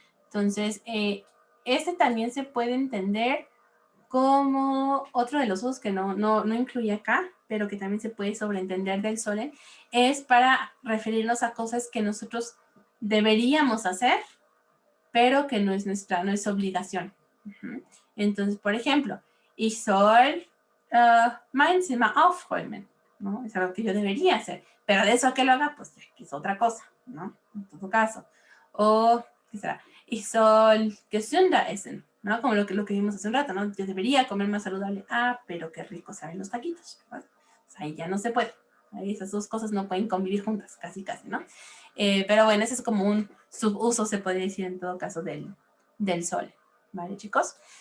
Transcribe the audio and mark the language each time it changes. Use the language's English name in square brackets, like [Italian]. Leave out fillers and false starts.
[Spanish] Entonces, este también se puede entender como otro de los usos que no incluye acá, pero que también se puede sobreentender del sollen, es para referirnos a cosas que nosotros deberíamos hacer, pero que no es obligación. Entonces, por ejemplo, [German] ich soll mein Zimmer aufräumen, ¿no? [Spanish] Es algo que yo debería hacer, pero de eso a que lo haga, pues es otra cosa, ¿no? En todo caso. O, ¿qué será? [German] Ich soll gesünder essen, ¿no? [Spanish] Como lo que vimos hace un rato, ¿no? Yo debería comer más saludable. Ah, pero qué rico saben los taquitos, ¿verdad? O sea, ahí ya no se puede. Ahí esas dos cosas no pueden convivir juntas, casi, ¿no? Pero bueno, ese es como un subuso, se podría decir en todo caso, del sol. ¿Vale, chicos?